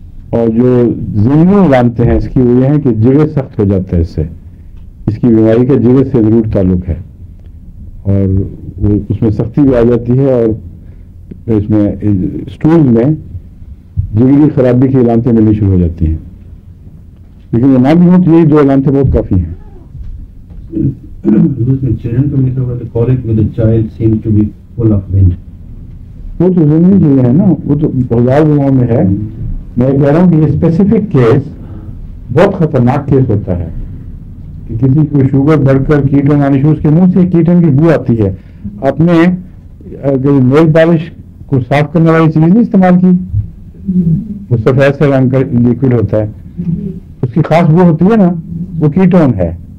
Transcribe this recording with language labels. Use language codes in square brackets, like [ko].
[ur] اور جو ضمنی علامتیں ہیں اس کی وہ یہ ہیں کہ جگر سخت ہو جاتا ہے اس سے اس کی بیماری کا جگر سے ضرور تعلق ہے اور وہ اس میں سختی بھی آ جاتی ہے اور اس میں اسٹول میں جگری خرابی کی علامتیں ملنی شروع ہو جاتی ہیں لیکن وہ نہ بھی ہوں تو یہی 2 علامتیں بہت کافی ہیں [en] children [ur] کو لکھا ہوا ہے [en] colic with a child seems to be full of wind [ur] وہ تو ضمنی چیزیں ہیں نا وہ تو ہزار گناہوں میں ہے میں کہہ رہا ہوں کہ یہ اسپیسیفک کیس بہت خطرناک کیس ہوتا ہے کہ کسی کو شوگر بڑھ کر کیٹون آنے شروع اس کے منہ سے کیٹون کی بو آتی ہے آپ نے نیل پالش کو صاف کرنے والی چیز نہیں استعمال کی وہ سفید سے رنگ کا لیکوڈ ہوتا ہے اس کی خاص بو ہوتی ہے نا وہ کیٹون ہے